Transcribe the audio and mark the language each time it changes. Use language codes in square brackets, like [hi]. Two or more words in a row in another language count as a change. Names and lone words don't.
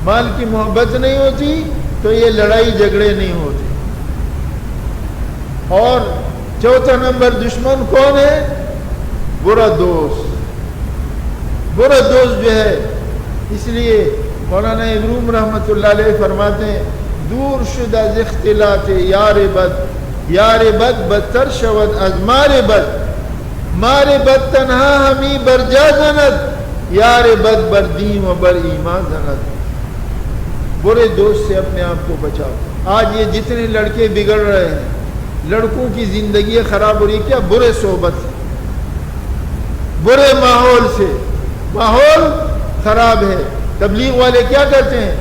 [ur] مال کی محبت نہیں ہوتی تو یہ لڑائی جھگڑے نہیں ہوتے۔ اور چوتھا نمبر دشمن کون ہے؟ برا دوست۔ برا دوست جو ہے، اس لیے مولانا ابروم [ar] رحمۃ اللہ علیہ [ur] فرماتے ہیں [fa] دور شد از اختلاط یار بد، یار بد بدتر شود از مار بد، مار بد تنہا ہمی بر جا زند، یار بد بر دین و بر ایمان زند۔ [ur] برے دوست سے اپنے آپ کو بچاؤ۔ آج یہ جتنے لڑکے بگڑ رہے ہیں، لڑکوں کی زندگی خراب ہو رہی ہے، کیا؟ برے صحبت سے، برے ماحول سے۔ ماحول خراب ہے، تبلیغ والے کیا کرتے ہیں؟